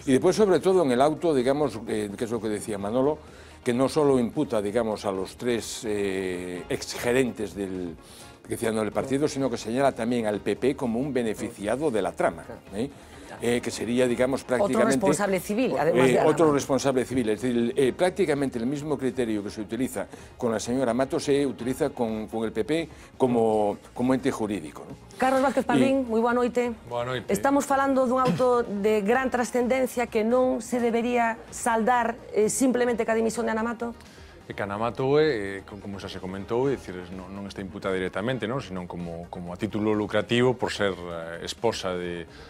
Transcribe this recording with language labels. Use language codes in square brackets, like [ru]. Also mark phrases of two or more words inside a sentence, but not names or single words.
[es] Y después, sobre todo, en el auto, digamos, que es lo que decía Manolo, que no solo imputa, digamos, a los 3 exgerentes del partido, sino que señala también al PP como un beneficiado de la trama, que sería, digamos, prácticamente... Otro responsable civil, además de Ana. Otro responsable civil, es decir, prácticamente el mismo criterio que se utiliza con la señora Mato se utiliza con el PP como ente jurídico, ¿no? [gl] Carlos Vázquez Palmín, moi boa noite. Boa noite. Estamos falando dun auto de gran trascendencia que non se debería saldar simplemente ca dimisión de Ana Mato? E que Ana Mato, como xa se comentou, non está imputada directamente, sino como a título lucrativo por ser esposa de